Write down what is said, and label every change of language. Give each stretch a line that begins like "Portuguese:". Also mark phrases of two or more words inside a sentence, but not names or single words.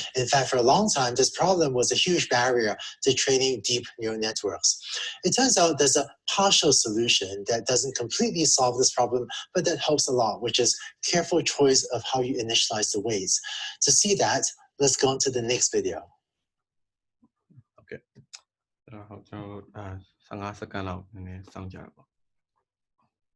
English: In fact, for a long time, this problem was a huge barrier to training deep neural networks. It turns out there's a partial solution that doesn't completely solve this problem, but that helps a lot, which is careful choice of how you initialize the weights. To see that, let's go on to the next video.
Burmese: Okay. 15 စက္ကန့်လောက်နည်းနည်းစောင့်ကြပါ